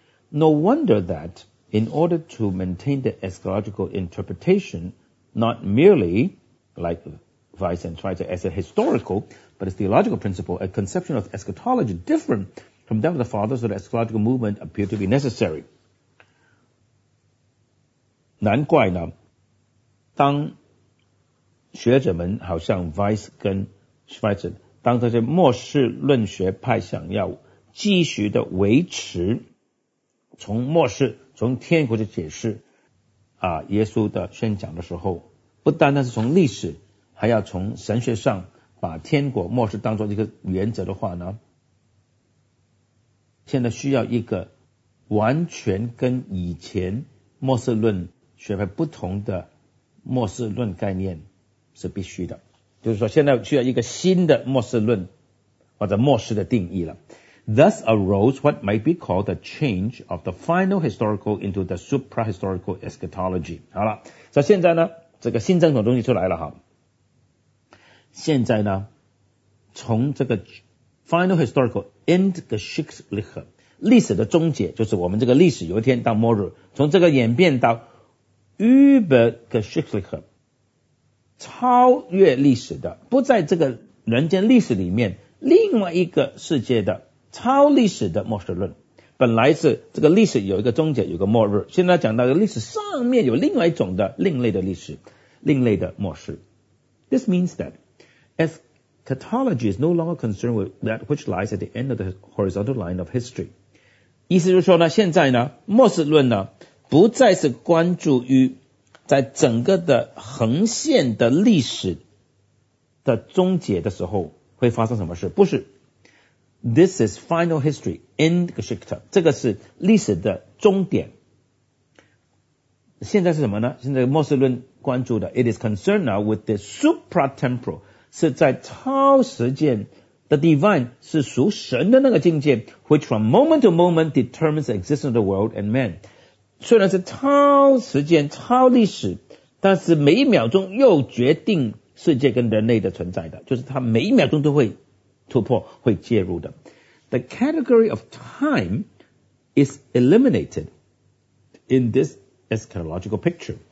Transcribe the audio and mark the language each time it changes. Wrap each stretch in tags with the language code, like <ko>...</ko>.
<en>No wonder that in order to maintain the eschatological interpretation not merely like Weiss and Schweitzer as a historical but a theological principle, a conception of eschatology different from that of the fathers of the eschatological movement appeared to be necessary.</en> <zh>难怪呢，当学者们好像 Weiss 跟 Schweitzer 当这些末世论学派想要继续的维持从末世从天国的解释耶稣的宣讲的时候，不单单是从历史还要从神学上把天国末世当作一个原则的话呢，现在需要一个完全跟以前末世论学派不同的末世论概念是必须的，就是说现在需要一个新的末世论或者末世的定义了。</zh> <en>Thus arose what might be called the change of the final historical into the suprahistorical eschatology.</en> <zh>好了，所以现在呢，这个新增的东西出来了哈。现在呢，从这个</zh> <en>final historical</en> <zh>endgeschichtliche 历史的终结，就是我们这个历史有一天到末日，从这个演变到 übergeschichtliche 超越历史的，不在这个人间历史里面，另外一个世界的。超历史的末世论，本来是这个历史有一个终结，有个末日，现在讲到历史上面有另外一种的另类的历史，另类的末世。</zh> <en>This means that eschatology is no longer concerned with that which lies at the end of the horizontal line of history.</en> <zh>意思就是说呢，现在呢，末世论呢，不再是关注于在整个的横线的历史的终结的时候会发生什么事，不是。</zh> <en>This is final history,</en> <zh>endgeschichte. 这个是历史的终点。现在是什么呢？现在末世论关注的</zh> <en>，it is concerned now with the supratemporal，</en> <zh>是在超时间</zh> <en>，the divine</en> <zh>是属神的那个境界</zh> <en>，which from moment to moment determines the existence of the world and man。</en> <zh>虽然是超时间、超历史，但是每一秒钟又决定世界跟人类的存在的，就是它每一秒钟都会。突破会介入的。</zh> <en>The category of time is eliminated in this eschatological picture.</en>